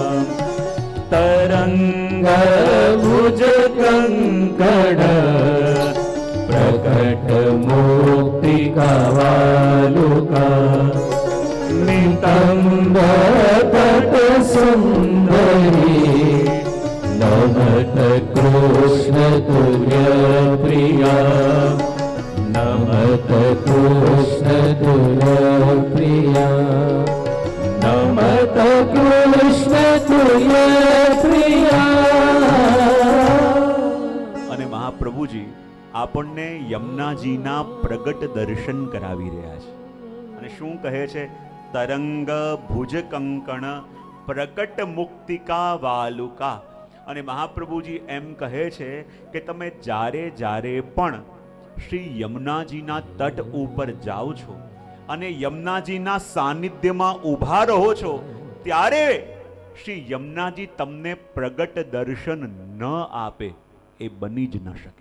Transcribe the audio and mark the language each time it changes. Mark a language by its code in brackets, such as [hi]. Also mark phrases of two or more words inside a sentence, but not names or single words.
[sa] तरंग भुज कंकण प्रकट मुक्ति का वालुका नितंब तट सुंदरी नमत कृष्ण तुय प्रिया नमत कृष्ण तुय प्रिया नमत कृष्ण तुय प्रिया. [gu] અને મહાપ્રભુજી આપણને યમુનાજીના પ્રગટ દર્શન કરાવી રહ્યા છે અને શું કહે છે? [sa] તરંગ ભુજ કંકણ પ્રકટ મુક્તિકા વાલુકા. [gu] અને મહાપ્રભુજી એમ કહે છે કે તમે જ્યારે જ્યારે પણ શ્રી યમુનાજીના તટ ઉપર જાઓ છો અને યમુનાજીના સાનિધ્યમાં ઊભા રહો છો ત્યારે શ્રી યમુનાજી તમને પ્રગટ દર્શન ન આપે એ બની જ ન શકે.